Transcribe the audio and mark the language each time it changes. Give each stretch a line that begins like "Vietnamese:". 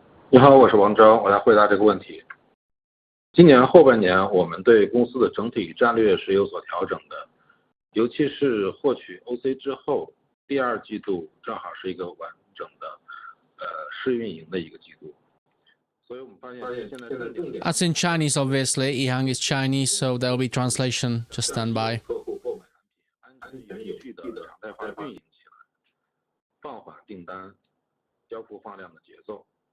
Chinese: 你好，我是王钊，我来回答这个问题。今年后半年，我们对公司的整体战略是有所调整的，尤其是获取 OC 之后，第二季度正好是一个完整的试运营的一个季度。所以我们发现现在重点
English: That's in Chinese, obviously. EHang is Chinese, so there'll be translation. Just stand by.
Chinese: 客户购买产品，安全有序的常态化运营起来，放缓订单、交付放量的节奏。